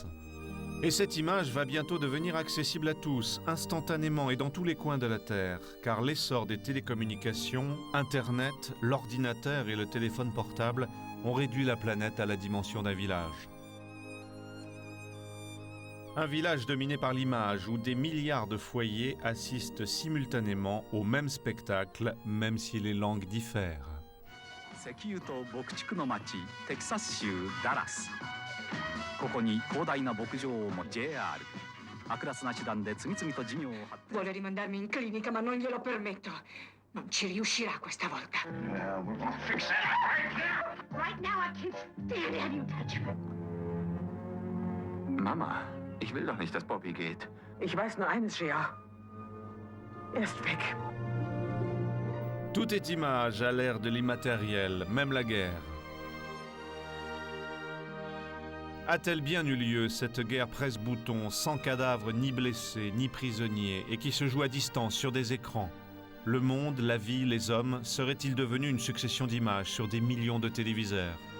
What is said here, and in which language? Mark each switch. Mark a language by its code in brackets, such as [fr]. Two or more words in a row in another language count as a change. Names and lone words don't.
[fr] Et cette image va bientôt devenir accessible à tous, instantanément et dans tous les coins de la Terre, car l'essor des télécommunications, Internet, l'ordinateur et le téléphone portable ont réduit la planète à la dimension d'un village. Un village dominé par l'image où des milliards de foyers assistent simultanément au même spectacle, même si les langues diffèrent. [ja] 石油と牧畜の町テキサス州ダラス。ここに広大な牧場を持つ JR。悪辣な手段で次々と事業を発展。 [it] Vuole rimandarmi in clinica, ma non glielo permetto. Non ci riuscirà questa volta. [en] We're gonna fix that right now. Right now I can't stand it. You touch me. [de] Mama, ich will doch nicht, dass Bobby geht. Ich weiß nur eines, Gia. Er ist weg. [fr] Tout est image à l'ère de l'immatériel, même la guerre. A-t-elle bien eu lieu, cette guerre presse-bouton, sans cadavres ni blessés, ni prisonniers, et qui se joue à distance sur des écrans? Le monde, la vie, les hommes, seraient-ils devenus une succession d'images sur des millions de téléviseurs?